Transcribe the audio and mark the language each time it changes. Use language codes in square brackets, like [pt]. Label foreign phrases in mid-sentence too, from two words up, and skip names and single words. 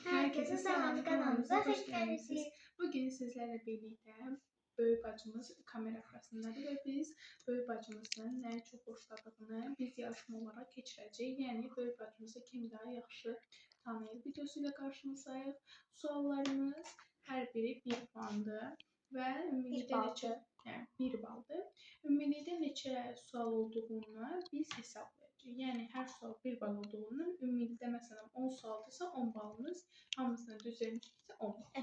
[tr] Herkese selam, kanalımıza hoş geldiniz. Bugün sizlerle birlikte böyük bacımız kamera arkasındadır ve biz böyük bacımızın ne çok hoşladığını [az] biz yarışma olarak keçirəcəyik. Yani böyük bacımızı kim daha yaxşı tanıyır videosuyla karşınızdayıq. Suallarımız her biri 1 puandır ve ümumilikdə bir baldır. Ümumilikdə neçə sual olduğunu biz hesablayacağıq. Yani her sual 1 bal olduğundan ümumilikdə məsələn 10 sualdırsa 10 balınız, hamısını düz vermişsə 10 bal.